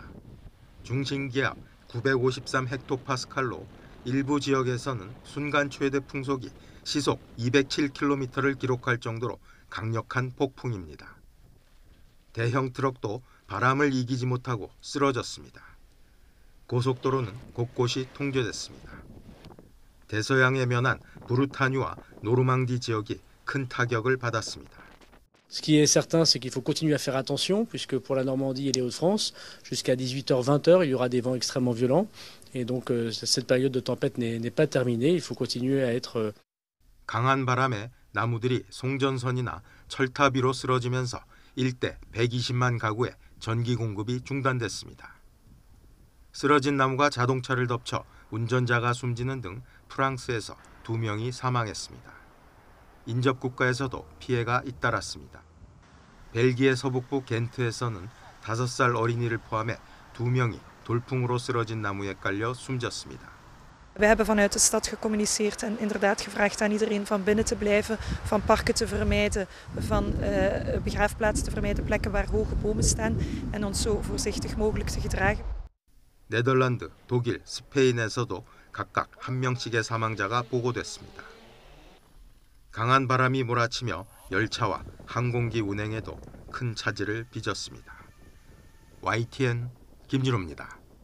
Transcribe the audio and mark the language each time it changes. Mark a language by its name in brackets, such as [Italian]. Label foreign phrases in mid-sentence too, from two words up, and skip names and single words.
[Korean] 중심기압 953헥토파스칼로 일부 지역에서는 순간 최대 풍속이 시속 207km를 기록할 정도로 강력한 폭풍입니다. 대형 트럭도 바람을 이기지 못하고 쓰러졌습니다. 고속도로는 곳곳이 통제됐습니다. 대서양에 면한 브루타뉴와 노르망디 지역이 큰 타격을 받았습니다. [French] Ce qui est certain, c'est qu'il faut continuer à faire attention, puisque pour la Normandie et les Hauts-de-France, jusqu'à 18h, 20h, il y aura des vents extrêmement violents. Et donc, cette période de tempête n'est pas terminée. Il faut continuer à être... [Korean] 강한 바람에 나무들이 송전선이나 철탑 위로 쓰러지면서 일대 120만 가구의 전기 공급이 중단됐습니다. 쓰러진 나무가 자동차를 덮쳐 운전자가 숨지는 등 프랑스에서 2명이 사망했습니다. 인접 국가에서도 피해가 잇따랐습니다. 벨기에 서북부 겐트에서는 5살 어린이를 포함해 2명이 돌풍으로 쓰러진 나무에 깔려 숨졌습니다. [Dutch] We hebben vanuit de stad gecommuniceerd en inderdaad gevraagd aan iedereen van binnen te blijven, van parken te vermijden, van begraafplaatsen te vermijden, plekken waar hoge bomen staan en ons zo voorzichtig mogelijk te gedragen. [Korean] 네덜란드, 독일, 스페인에서도 각각 한 명씩의 사망자가 보고됐습니다. 강한 바람이 몰아치며 열차와 항공기 운행에도 큰 차질을 빚었습니다. YTN 김진호입니다.